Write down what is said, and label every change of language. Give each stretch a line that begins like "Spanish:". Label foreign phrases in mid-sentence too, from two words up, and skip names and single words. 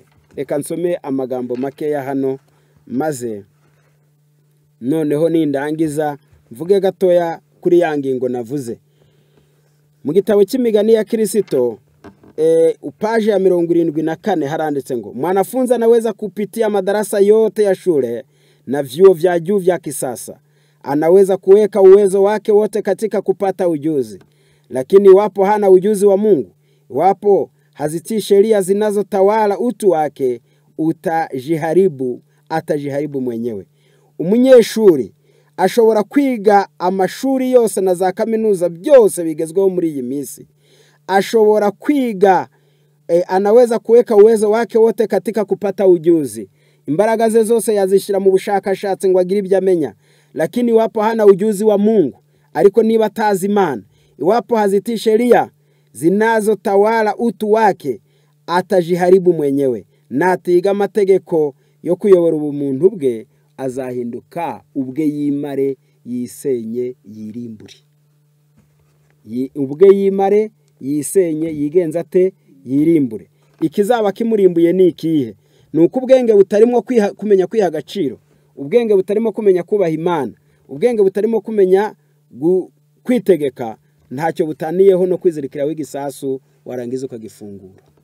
Kinyarwanda: Reka nsome amagambo makeya hano maze noneho nindangiza mvuge gatoya kuri ya ngingo navuze. Mu gitabo cy'imigani ya Kristo upaje ya 74 haranditse ngo
Swahili: mwanafunzi anaweza kupitia madarasa yote ya shule na vyuo vya juu vya kisasa. Anaweza kuweka uwezo wake wote katika kupata ujuzi. Lakini wapo hana ujuzi wa Mungu, wapo hazitii sheria zinazotawala utu wake, atajiharibu mwenyewe.
Kinyarwanda: Umunyeshuri ashobora kwiga amashuri yose na za kaminuza byose bigezweho muri iyi minsi. Ashobora kwiga,
Swahili: anaweza kuweka uwezo wake wote katika kupata ujuzi.
Kinyarwanda: Imbaraga ze zose yazishira mu bushakashatsi ngo agire ibyo amenya.
Swahili: Lakini wapo hana ujuzi wa Mungu,
Kinyarwanda: ariko niba atazi Imana,
Swahili: iwapo hazitii sheria zinazotawala utu wake, atajiharibu mwenyewe.
Kinyarwanda: Natiga amategeko yo kuyobora ubumuntu bwe, azahinduka ubwe yimare, yisenye, yirimbure. Ubwe yimare, yisenye, yigenza ate, yirimbure. Ikizaba kimurimbuye ni ikihe? Nuko ubwenge butarimo kumenya kwiha agaciro, ubwenge butarimo kumenya kubaha Imana, ubwenge butarimo kumenya kwitegeka, ntacyo butaniyeho no kwizirikira w'igisasu warangiza ukagifungura.